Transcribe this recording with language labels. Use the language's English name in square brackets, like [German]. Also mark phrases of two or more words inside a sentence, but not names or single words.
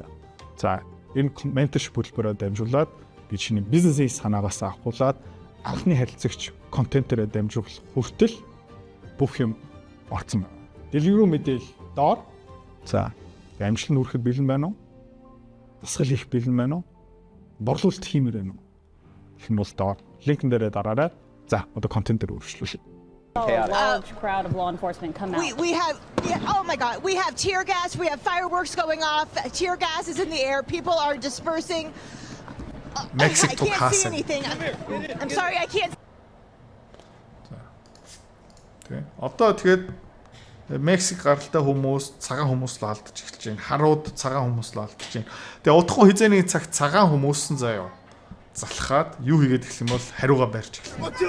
[Mongolian] За, энэ менторшип хөтөлбөрөөр дамжуулаад би чиний бизнесийн санаагаас авахуулаад анхны харилцагч контентээрээ дамжуулах хүртэл бүх юм орцсон байна. Дэлгэрүү мэдээлэл доор. За, амжилт нь хүрэхэд бэлэн байна уу? Дасгал хийх бэлэн байна уу? Борлуулалт хиймээр байна уу? Гэх юм бол доор. Линкэн дээрээ дараарай. За, одоо контент дээр өөрчлөлөө. [English] A large crowd of law enforcement come out. We have, oh my God, we have tear gas, we have fireworks going off, tear gas is in the air, people are dispersing. Mexico I can't see anything. I'm sorry, I can't. [Mongolian] Тэ. Одоо тэгээд Мексик гаралтай хүмүүс, цагаан хүмүүс л алдаж эхэлж байна. Харууд цагаан хүмүүс л алдаж байна. Тэгээ удахгүй хизээний цагт цагаан хүмүүс нь заяа залхаад юу хийгээд эхлэх юм бол хариугаа барьж эхэлнэ.